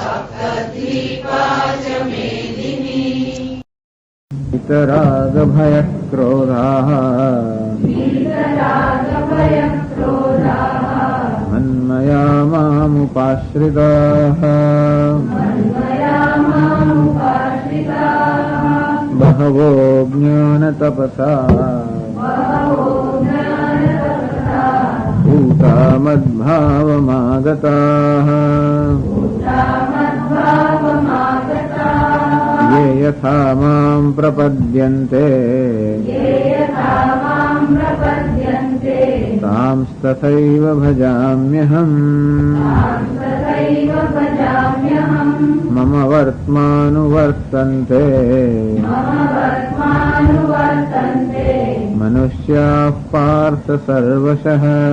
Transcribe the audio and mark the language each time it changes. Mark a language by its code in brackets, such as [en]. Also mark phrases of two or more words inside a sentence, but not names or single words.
[sa] वितराग भय क्रोधाः मन्मया मामुपाश्रिताः बहवो ज्ञानतपसा भूता मद्भावमागताः ये यथा मां प्रपद्यन्ते तांस्तथैव भजाम्यहम्. मम वर्त्मानुवर्तन्ते मनुष्याः पार्थ सर्वशः.